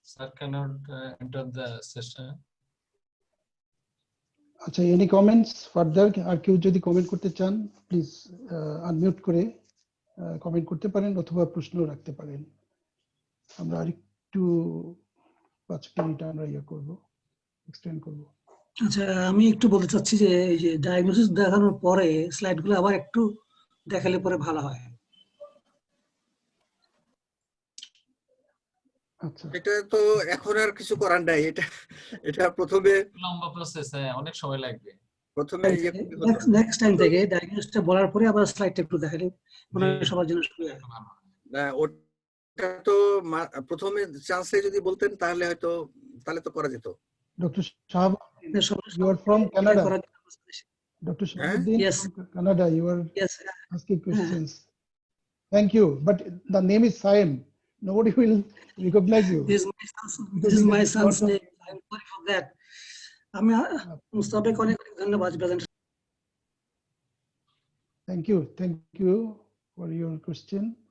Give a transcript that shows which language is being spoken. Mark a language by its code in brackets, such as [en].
[en] Sir cannot enter the session. আচ্ছা, any comments further? [bn] আর কেউ যদি কমেন্ট করতে চান, প্লিজ আনমিউট করে কমেন্ট করতে পারেন অথবা প্রশ্ন রাখতে পারেন। আমরা আরেকটু 5 মিনিট আমরা করব, এক্সটেন্ড করব। আচ্ছা, আমি একটু বলতে চাচ্ছি যে এই যে ডায়াগনোসিস দেখানোর পরে স্লাইডগুলো আবার একটু দেখালে পরে ভালো হয়। আচ্ছা, এটা তো এখন আর কিছু করার নাই। এটা প্রথমে লম্বা প্রসেস, অনেক সময় লাগবে। প্রথমে নেক্সট টাইম থেকে ডায়াগনোসিসটা বলার পরে আবার স্লাইডটা একটু দেখালে মনে হয় সবার জন্য সুবিধা হবে। ওটা তো প্রথমে চান্সে যদি বলতেন তাহলে হয়তো তো করা যেত। [en] Doctor Shahab, you are from Canada. Dr. Shahabuddin, Yes. from Canada, you are Yes. asking questions. Thank you, but the name is Saim. Nobody will recognize you. This is my son's name. I'm sorry for that. [bn] আমি মুস্তাফাকে অনেক ধন্যবাদ present. [en] Thank you for your question.